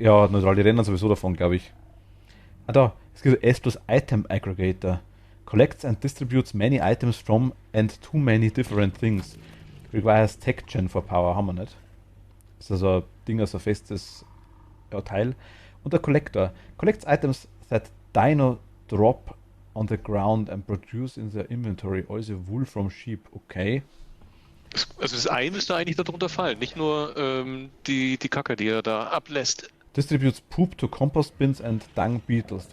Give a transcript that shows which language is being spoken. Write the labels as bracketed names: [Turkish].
[German] Ja, neutral, die rennen sowieso davon, glaube ich. Ah da, es gibt S plus Item Aggregator. [English] Collects and distributes many items from and to many different things. Requires Tech Gen for Power, [German] haben wir nicht. Das ist also ein Ding, also ein festes Teil. Und der Collector. [English] Collects items that Dino drop on the ground and produce in their inventory. Also wool from sheep. Okay. [German] Also das Ei müsste eigentlich darunter fallen, nicht nur die Kacke, die er da ablässt. [English] Distributes poop to compost bins and dung beetles.